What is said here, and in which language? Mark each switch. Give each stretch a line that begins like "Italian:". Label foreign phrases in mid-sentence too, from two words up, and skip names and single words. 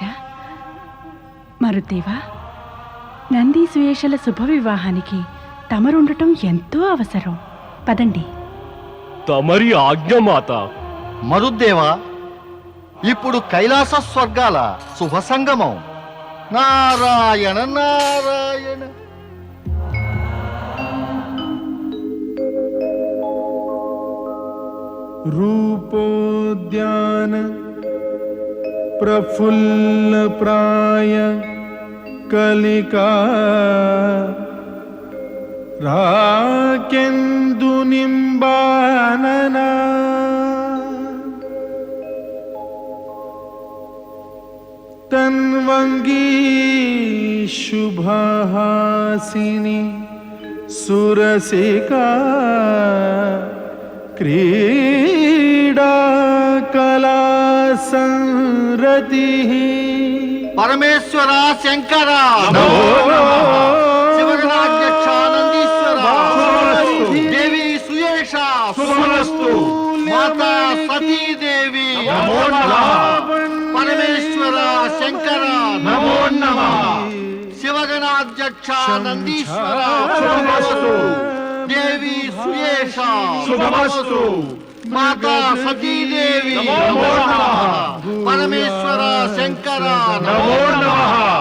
Telugu: మరుదేవా, నంది సుయేషల శుభ వివాహానికి తమరుండటం ఎంతో అవసరం. పదండి. తమరి ఆజ్ఞ మాత. మరుద్దేవా, ఇప్పుడు కైలాస స్వర్గాల శుభ సంగమం. నారాయణ నారాయణ.
Sanskrit: रूपोद्यान प्रफुल्लप्राय कलिका राकेन्दुनिम्बानना तन्वंगी शुभहासिनी सुरसिका क्रीडा कला संरति పరమేశ్వర శంకర శివగణాధ్యక్షానందీశ్వర దేవి సుయేష మాతా సతీదేవి పరమేశ్వర శంకర శివగణాధ్యక్షానందీశ్వర దేవి సుయేష మాతా సతీదేవి పరమేశ్వర శంకర నమో నమః.